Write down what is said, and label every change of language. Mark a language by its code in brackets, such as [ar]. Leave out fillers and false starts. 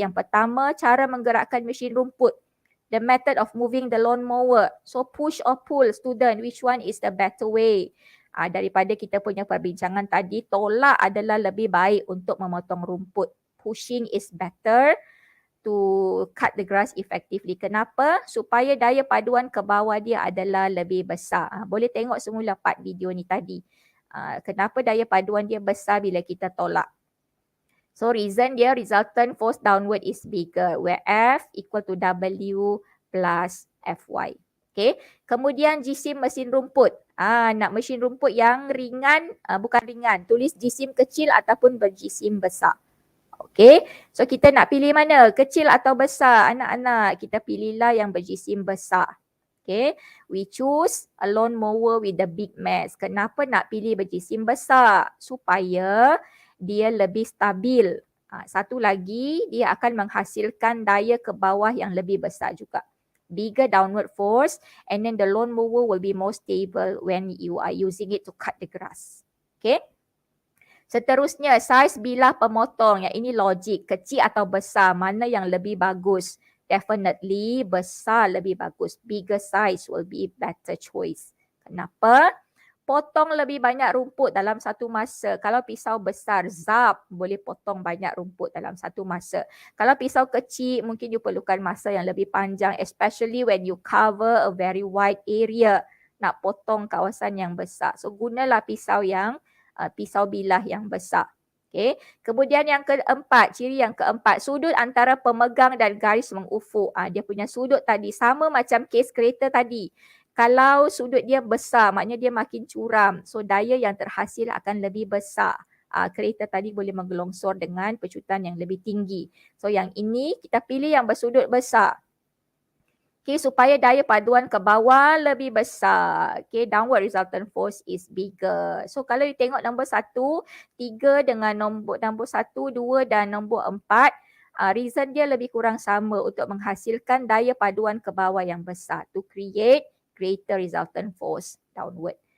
[ms] Yang pertama, cara menggerakkan mesin rumput. [en] The method of moving the lawnmower. So push or pull student, which one is the better way? [ms] Daripada kita punya perbincangan tadi, tolak adalah lebih baik untuk memotong rumput. [en] Pushing is better to cut the grass effectively. [ms] Kenapa? Supaya daya paduan ke bawah dia adalah lebih besar. Boleh tengok semula part video ni tadi. Kenapa daya paduan dia besar bila kita tolak. [en] So reason dia resultant force downward is bigger, where F equal to W plus Fy. [ms] Okay. Kemudian jisim mesin rumput. Nak mesin rumput yang ringan, bukan ringan. Tulis jisim kecil ataupun berjisim besar. Okay. So kita nak pilih mana? Kecil atau besar? Anak-anak, kita pilihlah yang berjisim besar. Okay. [en] We choose a lawnmower with the big mass. [ms] Kenapa nak pilih berjisim besar? Supaya dia lebih stabil. Satu lagi, dia akan menghasilkan daya ke bawah yang lebih besar juga. [en] Bigger downward force, and then the lawnmower will be more stable when you are using it to cut the grass. [ms] Okay. Seterusnya, size bilah pemotong. Yang ini logik, kecil atau besar, mana yang lebih bagus? Definitely besar lebih bagus. [en] Bigger size will be better choice. [ms] Kenapa? Potong lebih banyak rumput dalam satu masa. Kalau pisau besar, zap, boleh potong banyak rumput dalam satu masa. Kalau pisau kecil, mungkin you perlukan masa yang lebih panjang, [en] especially when you cover a very wide area. [ms] Nak potong kawasan yang besar. So gunalah pisau bilah yang besar. Okay. Kemudian yang keempat, ciri yang keempat, sudut antara pemegang dan garis mengufuk. Dia punya sudut tadi sama macam kes kereta tadi. Kalau sudut dia besar, maknanya dia makin curam. So daya yang terhasil akan lebih besar. Kereta tadi boleh menggelongsor dengan pecutan yang lebih tinggi. So yang ini kita pilih yang bersudut besar. Okay, supaya daya paduan ke bawah lebih besar. [en] Okay, downward resultant force is bigger. [ms] So kalau you tengok nombor 1, 3 dengan nombor 1, 2 dan nombor 4. Reason dia lebih kurang sama untuk menghasilkan daya paduan ke bawah yang besar. [en] To create greater resultant force downward.